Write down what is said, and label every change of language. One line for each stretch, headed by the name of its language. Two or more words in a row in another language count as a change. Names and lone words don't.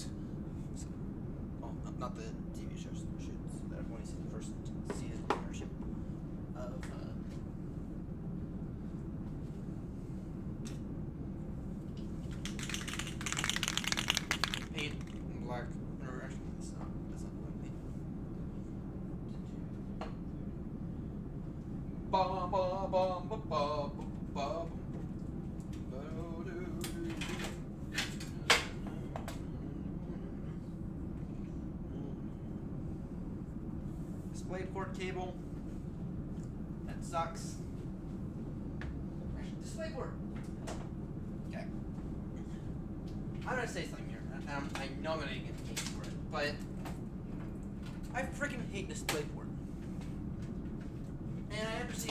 English: So, well, not the TV shows shoots that I've only seen the first season or ship of paint in black. Or actually, that's not black paint. Ba ba ba ba ba ba. DisplayPort cable. That sucks. DisplayPort. Okay. I'm gonna say something here, and I know I'm gonna get hate for it, but I freaking hate DisplayPort. And I understand.